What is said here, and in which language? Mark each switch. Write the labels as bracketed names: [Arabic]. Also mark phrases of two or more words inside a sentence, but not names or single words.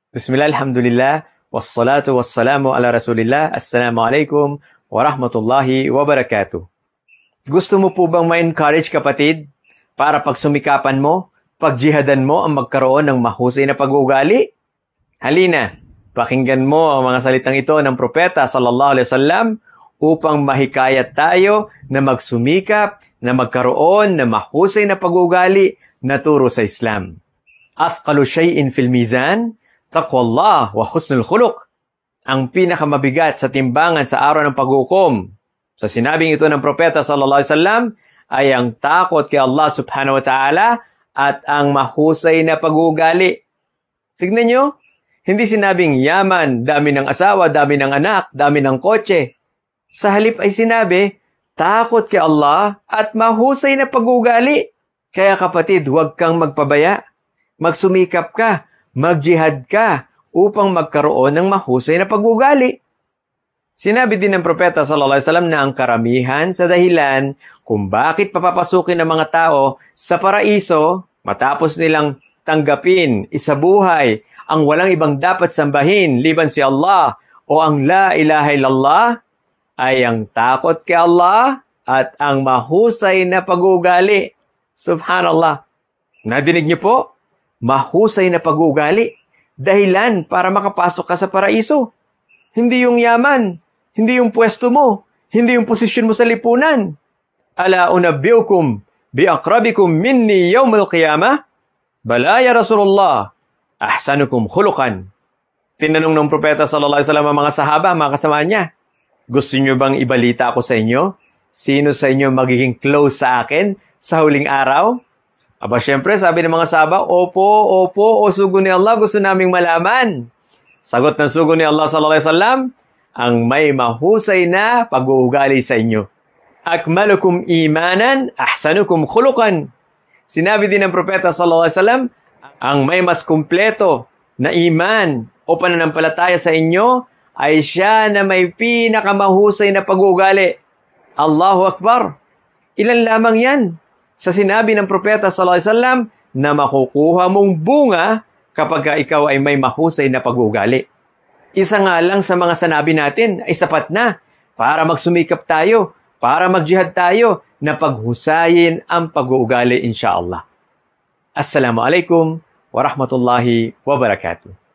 [Arabic] بسم الله، الحمد لله، والصلاة والسلام على رسول الله. السلام عليكم ورحمة الله وبركاته. [Filipino] Gusto mo po bang ma-encourage kapatid para pagsumikapan mo, pagjihadan mo ang magkaroon ng mahusay na pag-uugali? Halina, pakinggan mo ang mga salitang ito ng propeta [Arabic] صلى الله عليه وسلم [Filipino] upang mahikayat tayo na magsumikap na magkaroon ng mahusay na pag-uugali na turo sa Islam. [Arabic] أثقل شيء في الميزان، تقوى الله وحسن الخلق. [Filipino] Ang pinakamabigat sa timbangan sa araw ng paghukom. Sa sinabing ito ng propeta [Arabic] صلى الله عليه وسلم [Filipino] ay ang takot kay Allah [Arabic] سبحانه وتعالى [Filipino] at ang mahusay na pag-uugali. Tignan nyo, hindi sinabing yaman, dami ng asawa, dami ng anak, dami ng kotse. Sa halip ay sinabi, takot kay Allah at mahusay na pag-uugali. Kaya kapatid, huwag kang magpabaya. Magsumikap ka, magjihad ka upang magkaroon ng mahusay na pag-uugali. Sinabi din ng propeta [Arabic] صلى الله عليه وسلم [Filipino] na ang karamihan sa dahilan kung bakit papapasukin ng mga tao sa paraiso matapos nilang tanggapin, isabuhay ang walang ibang dapat sambahin liban si Allah o ang [Arabic] لا إله إلا الله [Filipino] ay ang takot kay Allah at ang mahusay na pag-uugali. Subhanallah. Nadinig niyo po? Mahusay na pag-uugali. Dahilan para makapasok ka sa paraiso. Hindi yung yaman, hindi yung pwesto mo, hindi yung posisyon mo sa lipunan. [Arabic] ألا أنبئكم بأقربكم مني يوم القيامة? بلى يا رسول الله، أحسنكم خلقا. [Filipino] Tinanong ng propeta [Arabic] صلى الله عليه وسلم [Filipino] ang mga sahaba, mga kasama niya, gusto niyo bang ibalita ako sa inyo? Sino sa inyo magiging close sa akin sa huling araw? Aba, syempre, sabi ng mga sahaba, opo, o sugo ni Allah, gusto naming malaman. Sagot ng sugo ni Allah [Arabic] صلى الله عليه وسلم, [Filipino] ang may mahusay na pag-uugali sa inyo. [Arabic] أكملكم إيمانا، أحسنكم خلقا. [Filipino] Sinabi din ng propeta [Arabic] صلى الله عليه وسلم, [Filipino] ang may mas kumpleto na iman o pananampalataya sa inyo ay siya na may pinakamahusay na pag-uugali. [Arabic] الله أكبر! [Filipino] Ilan lamang yan sa sinabi ng propeta [Arabic] صلى الله عليه وسلم [Filipino] na makukuha mong bunga kapag ikaw ay may mahusay na pag-uugali. Isa nga lang sa mga sanabi natin ay sapat na para magsumikap tayo, para magjihad tayo na paghusayin ang pag-uugali insyaallah. [Arabic] السلام عليكم ورحمة الله وبركاته.